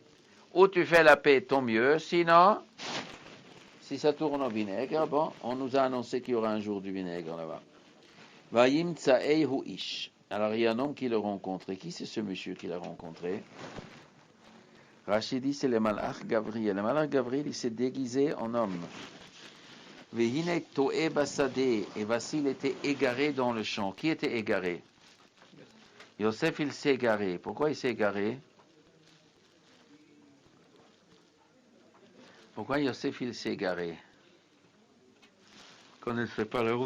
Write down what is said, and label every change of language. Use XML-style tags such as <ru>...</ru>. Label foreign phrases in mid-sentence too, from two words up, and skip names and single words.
<fr>Ou tu fais la paix, tant mieux, sinon, si ça tourne au vinaigre, bon, on nous a annoncé qu'il y aura un jour du vinaigre là-bas.</fr> <he>וימצאהו איש.</he> <fr>Alors il y a un homme qui l'a rencontré. Qui c'est ce monsieur qui l'a rencontré? Rachid dit c'est le malach Gabriel. Le malach Gabriel, il s'est déguisé en homme.</fr> <he>והנה תועה בשדה.</he> <fr>Et voici, il était égaré dans le champ. Qui était égaré? Yosef, il s'est égaré. Pourquoi il s'est égaré? Pourquoi Yosef, il s'est égaré? Qu'on ne fait pas la route.</fr>